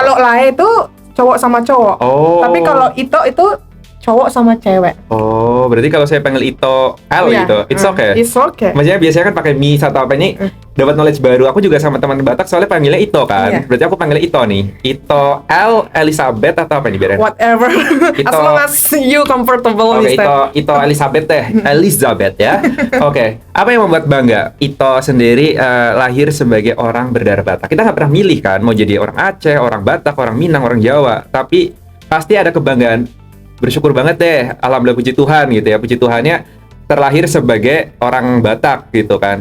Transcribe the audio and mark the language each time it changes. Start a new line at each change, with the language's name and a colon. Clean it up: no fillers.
Indonesian: Kalau Lai itu cowok sama cowok. Tapi kalau Ito itu cowok sama cewek. Berarti kalau saya panggil Ito L gitu,
English: it's okay. It's okay.
Indonesian: Maksudnya biasanya kan pakai mi atau apa ini, dapat knowledge baru. Aku juga sama teman Batak soalnya panggilnya Ito kan. Berarti aku panggil Ito nih. Ito L Elizabeth atau apa nih biarin?
English: Whatever. As long as you comfortable.
Indonesian: Ito Elizabeth deh. Elizabeth ya. Apa yang membuat bangga Ito sendiri lahir sebagai orang berdarah Batak? Kita nggak pernah milih kan mau jadi orang Aceh, orang Batak, orang Minang, orang Jawa. Tapi pasti ada kebanggaan. Bersyukur banget deh, alhamdulillah, puji Tuhan gitu ya. Puji Tuhannya terlahir sebagai orang Batak gitu kan.